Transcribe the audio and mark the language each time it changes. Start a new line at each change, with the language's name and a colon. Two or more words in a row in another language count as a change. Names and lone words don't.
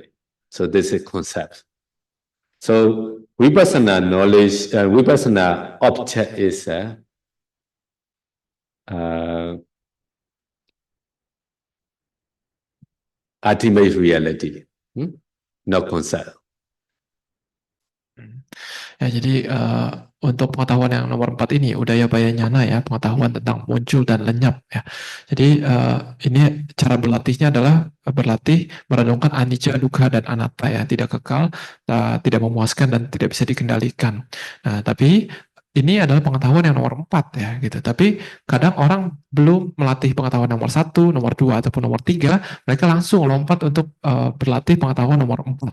English: So this is concept. So vipassana knowledge, vipassana object is ultimate reality, not concept.
Indonesian: Ya, jadi untuk pengetahuan yang nomor 4 ini,
Pali: udaya bayanyana
Indonesian: ya, pengetahuan tentang muncul dan lenyap ya. Jadi ini cara berlatihnya adalah berlatih merenungkan anicca, dukkha, dan anatta ya, tidak kekal, tidak memuaskan, dan tidak bisa dikendalikan. Nah, tapi ini adalah pengetahuan yang nomor 4 ya gitu. Tapi kadang orang belum melatih pengetahuan nomor 1, nomor 2, ataupun nomor 3, mereka langsung lompat untuk berlatih pengetahuan nomor 4.